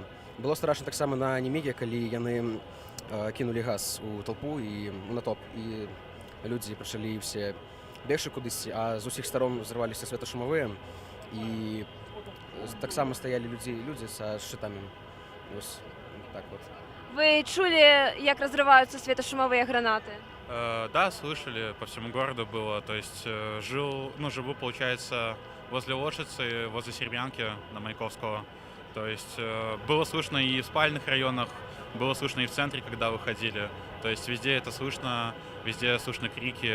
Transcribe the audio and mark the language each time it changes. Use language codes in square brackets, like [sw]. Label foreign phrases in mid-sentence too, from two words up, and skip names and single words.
[be] Было страшна таксама на Неміге, калі яны кінулі газ у толпу і у натоп, і людзі пачалі ўсе бегчы кудысьці, а з усіх старон зрываліся светашумавыя, і таксама стаялі людзі са шчытамі. Вось так вот. Вы чулі, як разрываюцца светашумовыя гранаты? [ru] Да, слышали, по всему городу было. То есть живу, получается, возле Лошицы, возле Серебрянки на Маяковского. То есть было слышно и в спальных районах, было слышно и в центре, когда выходили. То есть везде это слышно, везде слышно крики.